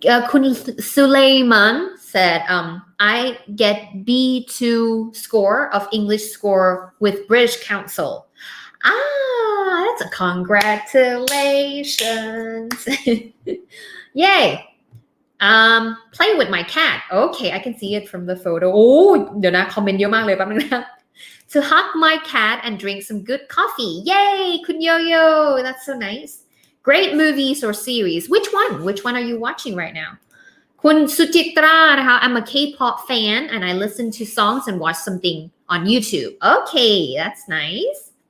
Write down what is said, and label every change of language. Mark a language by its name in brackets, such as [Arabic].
[English] Kun Suleiman said, I get B2 score of English score with British Council. That's a congratulations. Yay. Play with my cat. Okay, I can see it from the photo. [Thai] โอ้เดี๋ยวนะคอมเมนต์เยอะมากเลยแป๊บนึงนะ [English] To hug my cat and drink some good coffee. Yay, Kun Yo-Yo. That's so nice. Great movies or series. Which one are you watching right now? Kun Suchitra, I'm a K-pop fan and I listen to songs and watch something on YouTube. Okay, that's nice.